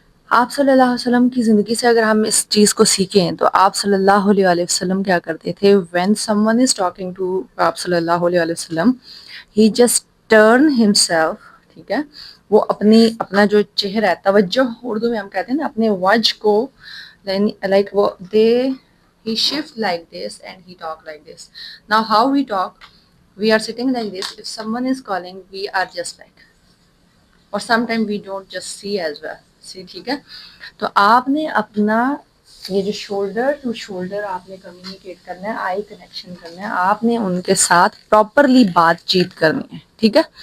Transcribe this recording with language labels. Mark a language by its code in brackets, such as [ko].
[ur] آپ صلی اللہ علیہ وسلم کی زندگی سے اگر ہم اس چیز کو سیکھیں تو آپ صلی اللہ علیہ وآلہ وسلم کیا کرتے تھے؟ [en] when someone is talking to [ur] آپ صلی اللہ علیہ وآلہ وسلم, [en] he just turn himself. [ur] ٹھیک ہے. وہ اپنا جو چہرہ ہے، توجہ اردو میں ہم کہتے ہیں نا، اپنے وجہ کو like وہ [en] he shift like this [ur] and he talk like this. [en] Now how we talk, we are sitting like this. If someone is calling, we are just like, اور some time we don't just see as well see. [ur] ٹھیک ہے. تو آپ نے اپنا یہ جو shoulder to shoulder آپ نے کمیونیکیٹ کرنا ہے، آئی کنیکشن کرنا ہے، آپ نے ان کے ساتھ پراپرلی بات چیت کرنی ہے. ٹھیک ہے.